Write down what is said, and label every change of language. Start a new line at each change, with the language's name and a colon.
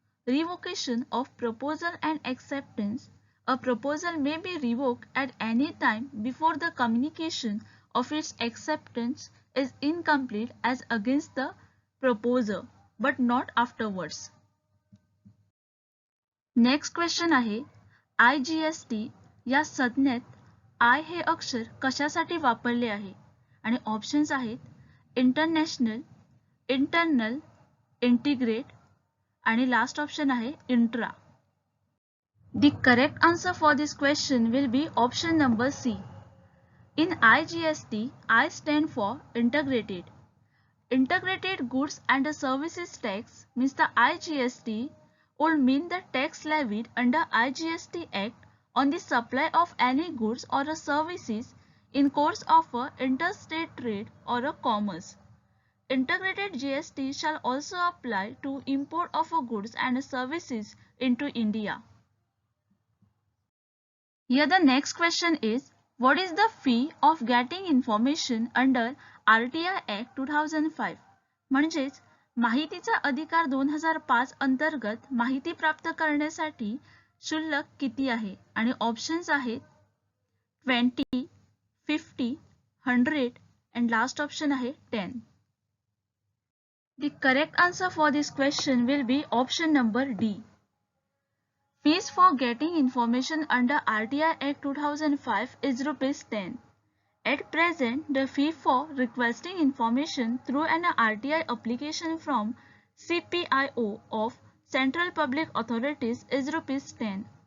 English: Revocation of proposal and acceptance. A proposal may be revoked at any time before the communication of its acceptance is incomplete as against the proposer, but not afterwards.
Marathi: Next question आहे, IGST या संज्ञेत I हे अक्षर कशासाठी वापरले आहे? आणि options आहेत international, internal, integrate आणि लास्ट ऑप्शन आहे intra.
English: The correct answer for this question will be option number C. In IGST, I stand for integrated. Integrated Goods and Services Tax means the IGST would mean the tax levied under IGST Act on the supply of any goods or services in course of a interstate trade or a commerce. Integrated GST shall also apply to import of goods and services into India. Here the next question is, what is the fee of getting information under RTI Act 2005?
Marathi: म्हणजेच माहितीचा अधिकार 2005 अंतर्गत माहिती प्राप्त करण्यासाठी शुल्क किती आहे? आणि ऑप्शन्स आहेत 20, 50, 100
English: and last option
Marathi: आहे 10.
English: The correct answer for this question will be option number D. Fees for getting information under RTI Act 2005 is ₹10. At present, the fee for requesting information through an RTI application from CPIO of Central Public Authorities is ₹10.